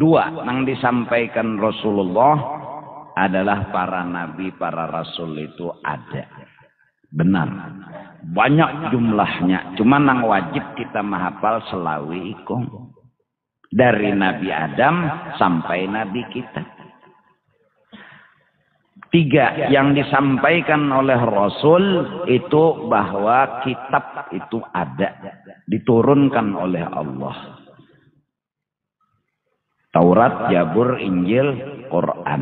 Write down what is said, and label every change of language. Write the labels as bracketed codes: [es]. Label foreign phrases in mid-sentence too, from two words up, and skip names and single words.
[id] 2, nang disampaikan Rasulullah adalah para nabi, para rasul itu ada. Benar. [bjn] Banyak jumlahnya, cuma nang wajib kita menghafal selawi ikung. Dari Nabi Adam sampai Nabi kita. [id] 3, yang disampaikan oleh Rasul itu bahwa kitab itu ada, diturunkan oleh Allah. Taurat, Zabur, Injil, Quran.